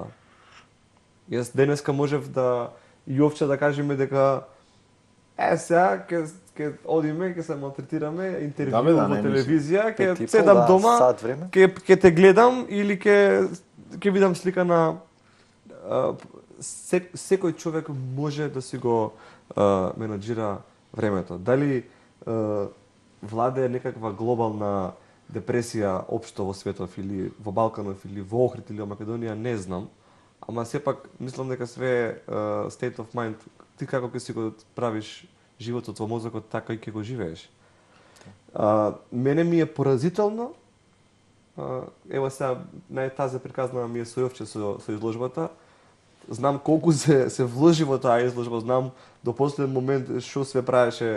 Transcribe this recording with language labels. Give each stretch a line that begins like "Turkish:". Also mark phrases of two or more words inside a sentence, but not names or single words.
Macedonian: Јас денеска можев да и овче да кажеме дека сега ќе одиме, ќе се малтретираме, интервју во телевизија, ќе седам дома, ќе те гледам или ќе видам слика на секој човек може да си го менаџира времето. Дали владее некаква глобална депресија општо во светов или во Балканов или во Охрид или во Македонија, не знам. Ама сепак мислам дека све
English: state of mind,
Macedonian: ти како ќе си го правиш животот во мозокот, така и ќе го живееш. Мене ми е поразително, ево сега најтаза приказна ми е Сојовче со изложбата. Знам колку се вложи во таа изложба, знам до последен момент што све правеше.